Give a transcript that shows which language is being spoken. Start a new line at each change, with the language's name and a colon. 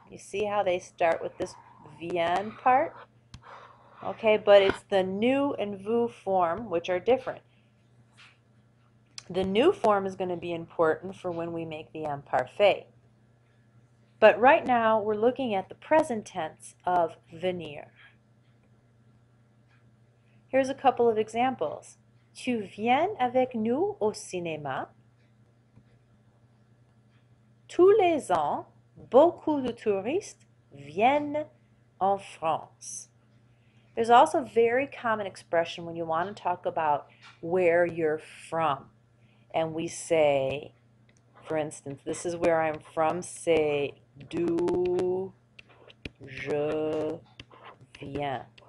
English: You see how they start with this vient part? Okay, but it's the nous and vous form which are different. The nous form is going to be important for when we make the imparfait. But right now, we're looking at the present tense of venir. Here's a couple of examples.
French: Tu viens avec nous au cinéma. Tous les ans, beaucoup de touristes viennent en France.
English: There's also a very common expression when you want to talk about where you're from. And we say, for instance, this is where I'm from,
French: c'est d'où je viens.